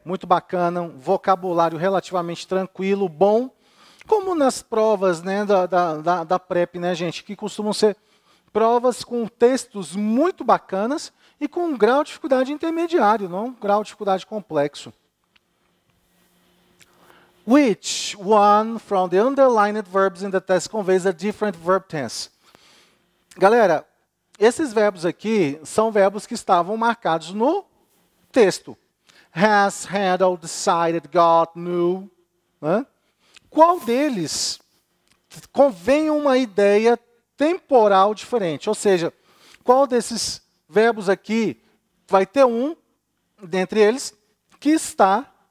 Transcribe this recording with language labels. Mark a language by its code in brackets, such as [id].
[pt] Muito bacana, um vocabulário relativamente tranquilo, bom, como nas provas, né, da PrEP, né, gente, que costumam ser provas com textos muito bacanas e com um grau de dificuldade intermediário, não um grau de dificuldade complexo. [en] Which one from the underlined verbs in the test conveys a different verb tense? [pt] Galera, esses verbos aqui são verbos que estavam marcados no texto. [en] Has, handled, decided, got, knew. Né? [pt] Qual deles convém uma ideia temporal diferente? Ou seja, qual desses verbos aqui vai ter um, dentre eles, que está